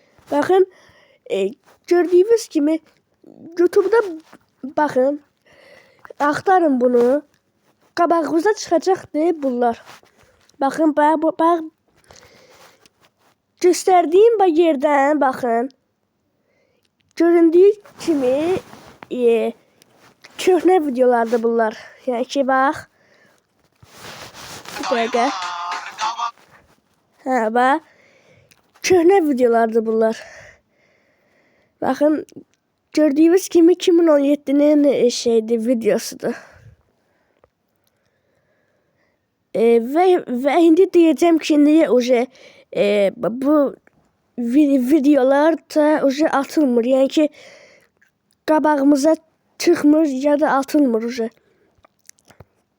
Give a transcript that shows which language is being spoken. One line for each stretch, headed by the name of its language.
Turkish: Bakın gördüğünüz gibi YouTube'da bakın. Aktarın bunu.
Azerbaijani: Qabağınıza çıxacaqdır bunlar.
Turkish: Bakın bak.
Azerbaijani: Göstərdiyim yerdən bakın. Göründüyü kimi köhnə videolardır bunlar. Yəni ki bax. Dəqiqə. Bak. Köhnə videolardır bunlar.
Turkish: Bakın gördüğünüz kimi 2017'nin videosudur.
Azerbaijani: Ve indi deyəcəm ki, niyə bu videolar da atılmır. Yəni ki qabağımıza çıxmır ya da atılmır .